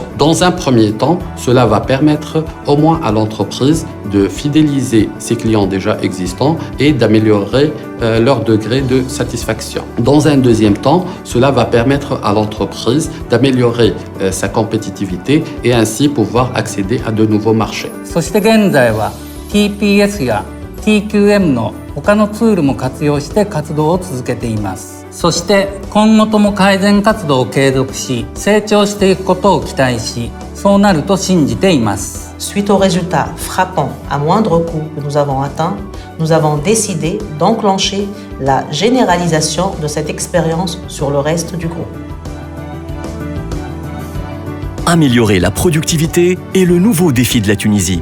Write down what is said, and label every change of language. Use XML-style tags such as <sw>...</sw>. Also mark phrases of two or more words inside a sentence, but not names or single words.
<fr>Dans un premier temps, cela va permettre au moins à l'entreprise de fidéliser ses clients déjà existants et d'améliorer leur degré de satisfaction. Dans un deuxième temps, cela va permettre à l'entreprise d'améliorer sa compétitivité et ainsi pouvoir accéder à de nouveaux marchés.</fr> <ja>そして現在は TPS や TQM の他のツールも活用して活動を続けています。そして今後とも改善活動を継続し、成長していくことを期待し、そうなると信じています。</ja> <fr>Suite aux résultats frappants à moindre coût que nous avons atteints, nous avons décidé d'enclencher la généralisation de cette expérience sur le reste du groupe. Améliorer la productivité est le nouveau défi de la Tunisie.</fr>